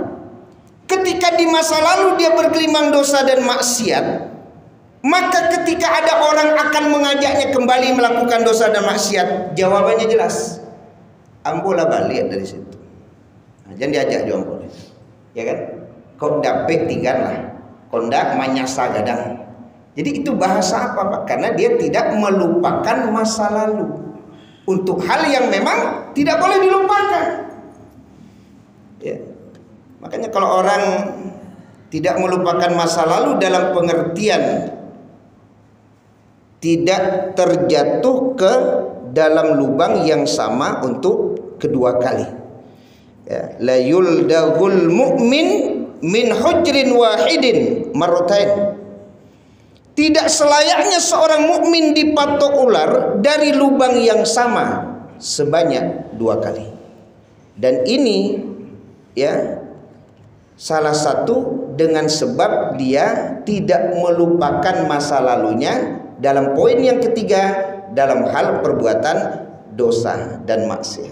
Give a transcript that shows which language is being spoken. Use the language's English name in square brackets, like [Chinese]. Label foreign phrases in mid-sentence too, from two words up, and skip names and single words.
[Indonesian] Ketika di masa lalu dia bergelimang dosa dan maksiat, maka ketika ada orang akan mengajaknya kembali melakukan dosa dan maksiat, jawabannya jelas. [Minangkabau] Ambola balik dari situ. [Indonesian] Nah, jangan diajak juga boleh. Ya kan? [Minangkabau] Kok dapet tinggallah. Kondak manyasa gadang. [Indonesian] Jadi itu bahasa apa, Pak? Karena dia tidak melupakan masa lalu untuk hal yang memang tidak boleh dilupakan. Ya. Makanya kalau orang tidak melupakan masa lalu dalam pengertian tidak terjatuh ke dalam lubang yang sama untuk kedua kali. Ya. [Arabic] La yuldahul mu'min min hujrin wahidin marratain. [Indonesian] Tidak selayaknya seorang mukmin dipatok ular dari lubang yang sama sebanyak 2 kali. Dan ini ya salah satu dengan sebab dia tidak melupakan masa lalunya dalam poin yang ketiga dalam hal perbuatan dosa dan maksiat.